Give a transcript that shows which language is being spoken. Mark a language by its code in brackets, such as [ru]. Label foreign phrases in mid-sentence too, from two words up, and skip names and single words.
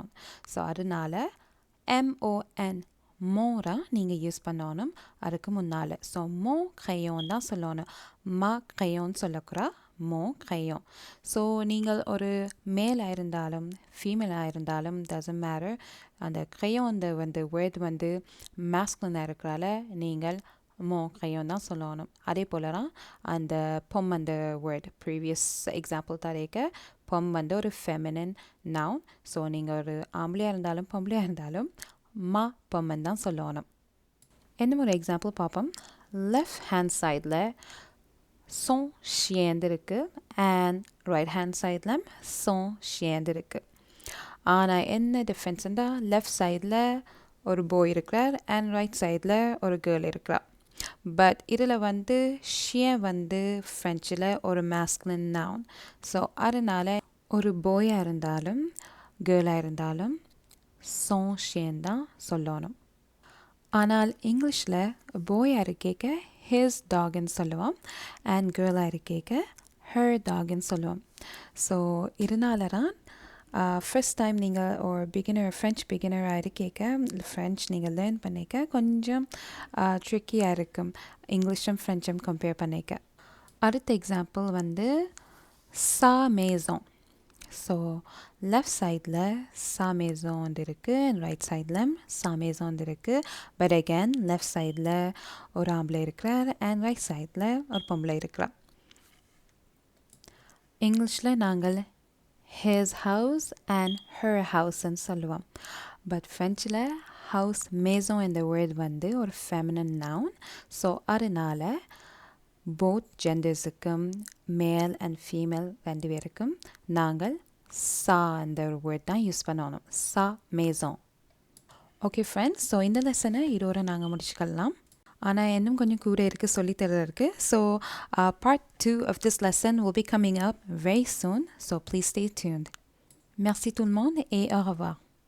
[ta] ஸோ அதனால் MON மோரா நீங்கள் யூஸ் பண்ணணும் அதுக்கு முன்னால். ஸோ [fr] mon crayon [ta] தான் சொல்லணும். [fr] ma crayon [ta] சொல்லக்கூடா [fr] mon crayon. [ta] ஸோ நீங்கள் ஒரு மேலாக இருந்தாலும் ஃபீமேலாக இருந்தாலும் [en] doesn't matter. [ta] அந்த crayon வந்து வேர்ட் வந்து masculine இருக்கிறால நீங்கள் [fr] mon crayon [ta] தான் சொல்லணும். அதே போல தான் அந்த பொம் அந்த [en] word previous example [ta] தரேக்க பொம் வந்து ஒரு [en] feminine noun. [ta] ஸோ நீங்கள் ஒரு ஆம்பளையாக இருந்தாலும் பொம்பளையாக இருந்தாலும் [fr] ma pomme [ta] தான் சொல்லணும். என்ன ஒரு எக்ஸாம்பிள் பார்ப்போம். [en] left hand side [fr] son chien [ta] இருக்குது [en] and right hand side [fr] son chien [ta] இருக்குது. ஆனால் என்ன டிஃப்ரென்ஸ்ண்டா [en] left side [ta] ஒரு பாய் இருக்கிறார் [en] and right side [ta] ஒரு கேர்ள் இருக்கிறார். பட் இதில் வந்து chien வந்து ஃப்ரெஞ்சில் ஒரு [en] masculine noun. [ta] ஸோ அதனால் ஒரு பாயாக இருந்தாலும் கேர்ளாக இருந்தாலும் [fr] son chien [ta] தான் சொல்லணும். ஆனால் இங்கிலீஷில் பாயாக இருக்கேக்க [en] his dog [ta] ன்னு சொல்லுவோம் அண்ட் கேர்ளாக இருக்கேக்க [en] her dog [ta] ன்னு சொல்லுவோம். ஸோ இதனால தான் [en] first time [ta] நீங்கள் ஒரு [en] beginner French beginner [ta] இருக்கேக்க ஃப்ரெஞ்ச் நீங்கள் லேர்ன் பண்ணிக்க கொஞ்சம் ட்ரிக்கியாக இருக்கும் இங்கிலீஷும் ஃப்ரெஞ்சும் கம்பேர் பண்ணிக்க. அடுத்த எக்ஸாம்பிள் வந்து [fr] sa maison. [ta] ஸோ [en] left side [fr] sa maison [ta] வந்து இருக்குது [en] and right side [fr] sa maison [ta] வந்து இருக்குது. [en] but again left side [ta] ஒரு ஆம்பளை இருக்கிறார் [en] and right side [ta] ஒரு பொம்பளை இருக்கிறார். இங்கிலீஷில் நாங்கள் [en] his house and her house [ta] ன்னு சொல்லுவோம். பட் ஃப்ரெஞ்சில் ஹவுஸ் மேசோன் இந்த வேர்ட் வந்து ஒரு [en] feminine noun. [ta] ஸோ அதனால் [en] both genders male and female [ta] ரெண்டு பேருக்கும் நாங்கள் சா அந்த ஒரு வேர்ட் தான் யூஸ் பண்ணணும். [fr] sa maison. [en] okay friends, [ta] ஸோ இந்த லெசனை இதோட நாங்கள் முடிச்சுக்கலாம். ஆனால் இன்னும் கொஞ்சம் கூட இருக்குது சொல்லித்தரதுக்கு. [en] ஸோ part 2 of this lesson will be coming up very soon. So please stay tuned. [fr] Merci tout le monde et au revoir.